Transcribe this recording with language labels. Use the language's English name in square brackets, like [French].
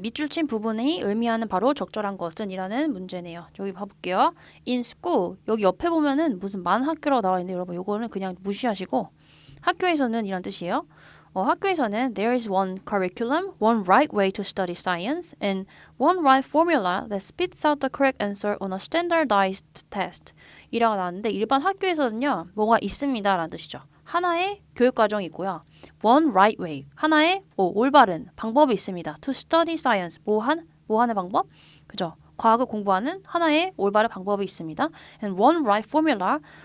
[Korean] 밑줄 친 부분이 의미하는 바로 적절한 것은 이라는 문제네요. 여기 봐볼게요. [English] In school. [Korean] 여기 옆에 보면은 무슨 만 학교라고 나와 있는데 여러분 요거는 그냥 무시하시고 학교에서는 이란 뜻이에요. 학교에서는 [English] there is one curriculum, one right way to study science, and one right formula that spits out the correct answer on a standardized test. [Korean] 이라고 나왔는데 일반 학교에서는요. 뭐가 있습니다 라는 뜻이죠. 하나의 교육과정이 있고요. [English] One right way. [Korean] 하나의 올바른 방법이 있습니다. [English] To study science. [Korean] 뭐 하는 방법? 그죠? 과학을 공부하는 하나의 올바른 방법이 있습니다. [English] And one right formula.